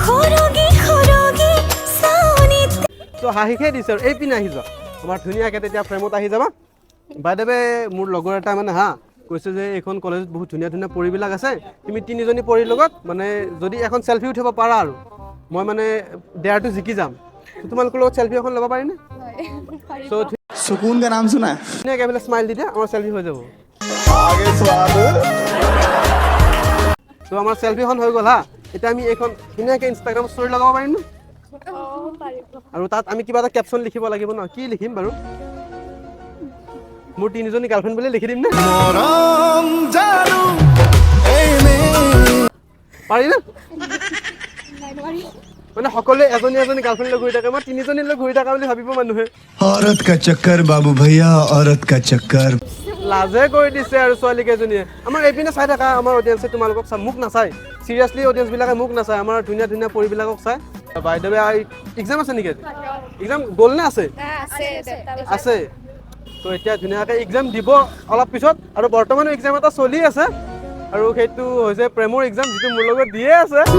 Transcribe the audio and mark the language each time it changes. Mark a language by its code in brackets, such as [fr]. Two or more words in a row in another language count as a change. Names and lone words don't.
[as] তো হাঁহিহে দিছে আৰু এই পিনে আহি যোৱা আমাৰ ধুনীয়াকৈ তেতিয়া ফ্ৰেমত আহি যাবা বাইদেৱে মোৰ লগৰ এটা মানে হা কৈছে যে এইখন কলেজত বহুত ধুনীয়া পৰিবিলাক আছে তুমি তিনিজনী পৰিৰ লগত মানে যদি এখন চেলফি উঠিব পাৰা আৰু মই মানে ডেয়াৰটো জিকি যাম তোমালোকৰ লগত চেলফি এখন ল'ব পাৰিনে [hi] सुकून का नाम सुना है [as] ধুনীয়াকৈ বোলে স্মাইল দি দিয়া আমাৰ চেলফি হৈ যাব তো আমাৰ চেলফিখন হৈ গ'ল হা এতিয়া আমি এইখন ধুনীয়াকৈ ইনষ্টাগ্ৰাম ষ্টৰি লগাব পাৰিম ন আৰু তাত আমি কিবা এটা কেপশ্যন লিখিব লাগিব ন কি লিখিম বাৰু মোৰ তিনিজনী গাৰ্লফ্ৰেণ্ড বুলি লিখি দিম নে পাৰি না নাই নোৱাৰি মানে সকলোৱে এজনী এজনী গাৰ্লফ্ৰেণ্ড লৈ ঘূৰি থাকে মই তিনিজনী লৈ ঘূৰি থকা বুলি ভাবিব মানুহে [hi] औरत का चक्कर बाबू भैया औरत का चक्कर [as] লাজে কৰি দিছে আৰু ছোৱালী কেইজনীয়ে আমাৰ এইপিনে চাই থাকা আমাৰ অডিয়েঞ্চে তোমালোকক মোক নাচায় চিৰিয়াছলি অডিয়েঞ্চবিলাকে মোক নাচায় আমাৰ ধুনীয়া ধুনীয়া পৰিবিলাকক চায় [en] by the way [as] এক্সাম আছে নেকি এক্সাম গ'ল নে আছে আছে আছে তো এতিয়া ধুনীয়াকৈ এক্সাম দিব অলপ পিছত আৰু বৰ্তমান এক্সাম এটা চলি আছে আৰু সেইটো হৈছে প্ৰেমৰ এক্সাম যিটো মোৰ লগত দিয়ে আছে